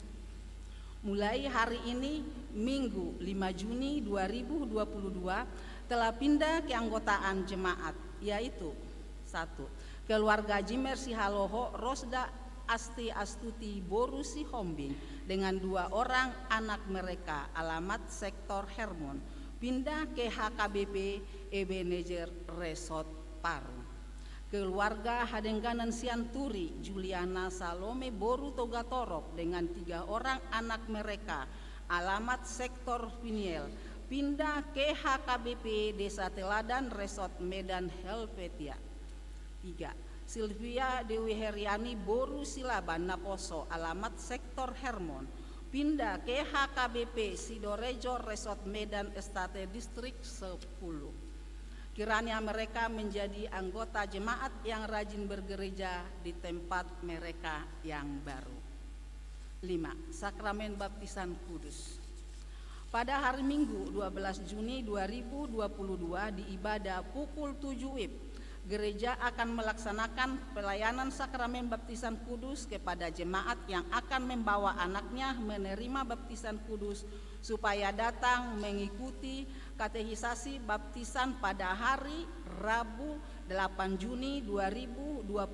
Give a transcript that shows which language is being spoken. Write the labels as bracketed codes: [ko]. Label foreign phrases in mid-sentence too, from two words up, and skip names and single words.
[id] Mulai hari ini Minggu 5 Juni 2022 telah pindah keanggotaan jemaat, yaitu 1. Keluarga Jimer Sihaloho Rosda Asti Astuti Boru Sihombing dengan 2 orang anak mereka, alamat Sektor Hermon, pindah ke HKBP Ebenezer Resort Parung. Keluarga Hadengganan Sianturi Juliana Salome Boru Togatorok dengan 3 orang anak mereka, alamat Sektor Viniel, pindah ke HKBP Desa Teladan Resort Medan Helvetia. 3. Sylvia Dewi Heriani Boru Silaban Naposo, alamat Sektor Hermon, pindah ke HKBP Sidorejo Resort Medan Estate Distrik 10. Kiranya mereka menjadi anggota jemaat yang rajin bergereja di tempat mereka yang baru. 5. Sakramen Baptisan Kudus. Pada hari Minggu 12 Juni 2022 di ibadah pukul 7 WIB, gereja akan melaksanakan pelayanan sakramen baptisan kudus kepada jemaat yang akan membawa anaknya menerima baptisan kudus supaya datang mengikuti katekisasi baptisan pada hari Rabu 8 Juni 2022